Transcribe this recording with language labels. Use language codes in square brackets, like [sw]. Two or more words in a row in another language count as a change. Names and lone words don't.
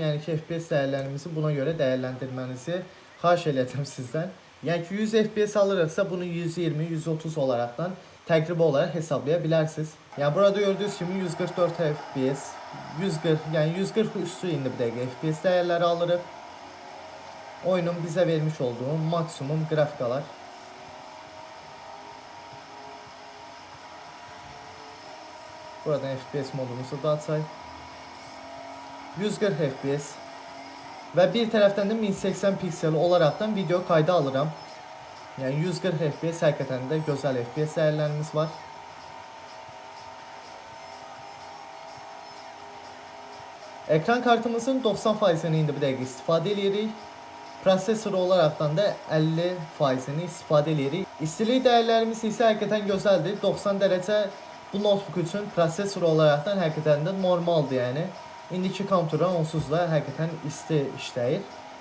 [az] Yəni ki FPS dəyərlərimizi buna görə dəyərləndirmənizi xahiş edəcəm sizdən. Yəni ki 100 FPS alırıqsa bunu 120-130 olaraqdan təqribi olaraq hesablaya bilərsiniz. Yəni burada gördüyünüz kimi 144 FPS, 140, yəni 140 üstü indi bir dəqiqə FPS dəyərləri alırıq. [tr] Oyunun bize vermiş olduğu maksimum grafikalar. [az] Buradan FPS modumuzu da açayım. [tr] 140 FPS ve bir taraftan da 1080 piksel olaraktan video kaydı alırım. Yani 140 FPS hakikaten de güzel FPS değerlerimiz var. [az] Ekran kartımızın 90%'ini indi bir dəqiqə istifadə edirik. Prosesör olaraktan da 50%'ini istifadə edirik. İstilik dəyərlərimiz isə həqiqətən gözəldir. 90 dərəcə bu notebook üçün prosesör olaraktan həqiqətən də normaldır yəni. İndiki kompüterə onsuz da həqiqətən isti işləyir.